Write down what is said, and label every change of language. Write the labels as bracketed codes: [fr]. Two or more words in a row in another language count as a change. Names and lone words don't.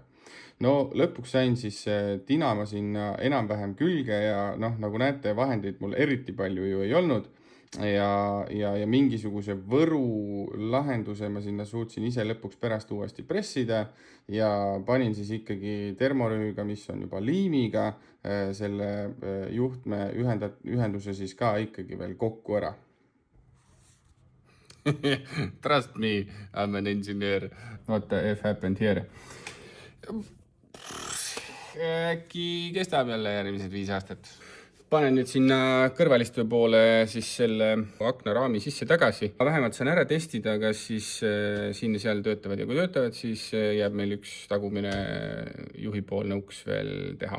[et] No lõpuks sain siis tinama sinna enam-vähem külge ja noh, nagu näete, vahendeid mul eriti palju ju ei olnud ja mingisuguse võru lahenduse ma sinna suutsin ise lõpuks pärast uuesti pressida ja panin siis ikkagi termorüüga, mis on juba liimiga, selle juhtme ühenduse siis ka ikkagi veel kokku ära. [en] Trust me, I'm an engineer. What the F happened here? [et] Äkki kestab jälle järgmised 5 aastat. Panen nüüd sinna kõrvalistuja poole siis selle aknaraami sisse tagasi. Vähemalt saan ära testida, kas siis siin ja seal töötavad ja kui töötavad, siis jääb meil üks tagumine juhipoolne uks veel teha.